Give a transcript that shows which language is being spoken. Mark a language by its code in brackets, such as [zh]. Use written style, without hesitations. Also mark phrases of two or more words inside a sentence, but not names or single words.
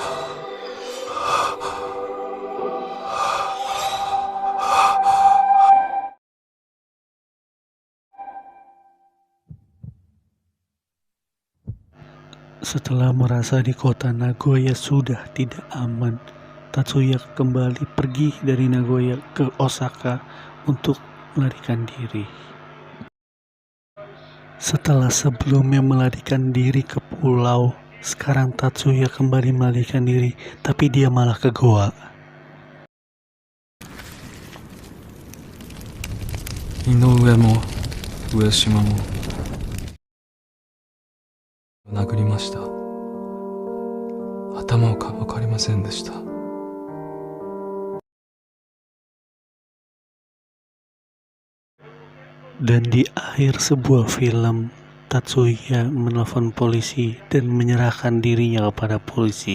[id] Setelah merasa di kota Nagoya sudah tidak aman, Tatsuya kembali pergi dari Nagoya ke Osaka untuk melarikan diri. Setelah sebelumnya melarikan diri ke pulau, sekarang Tatsuya kembali melarikan diri, tapi dia malah ke goa. [ja] 井上も上島も殴りました。頭をかばかりませんでした。 [id] Dan di akhir sebuah film, Tatsuya menelpon polisi dan menyerahkan dirinya kepada polisi.